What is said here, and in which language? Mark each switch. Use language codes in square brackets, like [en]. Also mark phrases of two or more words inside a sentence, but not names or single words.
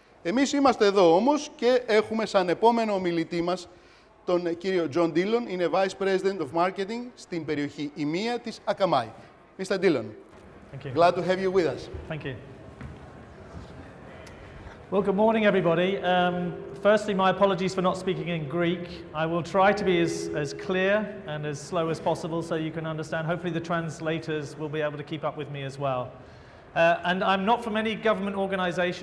[el] Εμείς είμαστε εδώ όμως και έχουμε σαν επόμενο ομιλητή μας τον κύριο John Dillon, είναι [en] Vice President of Marketing [el] στην περιοχή EMEA της Akamai. Mr. [en] Dillon, glad to have you with us. Thank you. Well, good morning, everybody. Firstly, my apologies for not speaking in Greek. I will try to be as clear and as slow as possible so you can understand. Hopefully the translators will be able to keep up with me as well. And I'm not from any government organization.